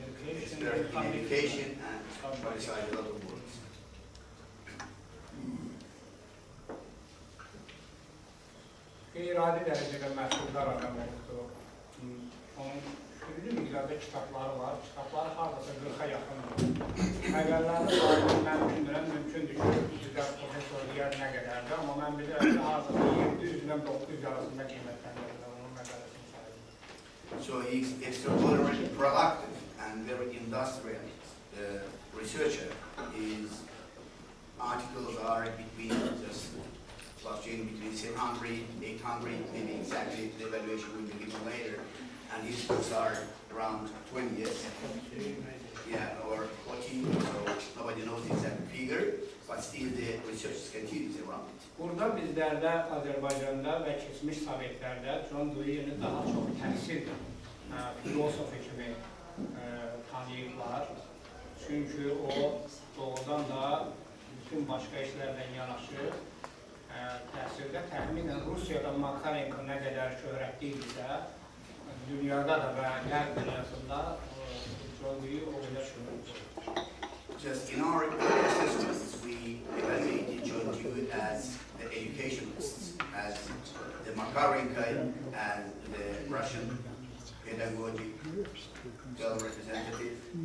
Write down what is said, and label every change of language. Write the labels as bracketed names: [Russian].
[English] Expert in education and published a lot of works. [Azerbaijani] Qeyri-adi dərəcədə məhdudlar adam oldu. Onun xüsusi miqdarda kitabları var. Kitabları hardasa 40-a yaxındır. Məqalları var, mən bilmirəm, mümkündür ki, bizdə profesor deyər nə qədərdir, amma mən bilirəm ki, hardasa 700-dən 900 arasında qiymətləndirirlər onun məqaləsinin sayıdır. [English] So he's extraordinarily productive and very industrial researcher. His articles are just fluctuating between 700, 800, maybe exactly the evaluation will be given later. And his books are around 20 years. Yeah, or 14, so nobody knows the exact figure, but still the research continues around it. [Azerbaijani] Burada bizlərdə, Azərbaycanda və keçmiş Sovetlərdə John Dewey'ni daha çox təhsil filosofi kimi tanıyıblar. Çünki o doğrudan da bütün başqa işlərlə yanaşı təhsildə təxminən Rusiyada Makarenko nə qədər şöhrətliydisə, dünyada da və qərb dünyasında John Dewey o qədər şöhrətlidir. [English] Just in our assessments, we evaluated John Dewey as the educationalists, as the Makarenko and the Russian pedagogical representative.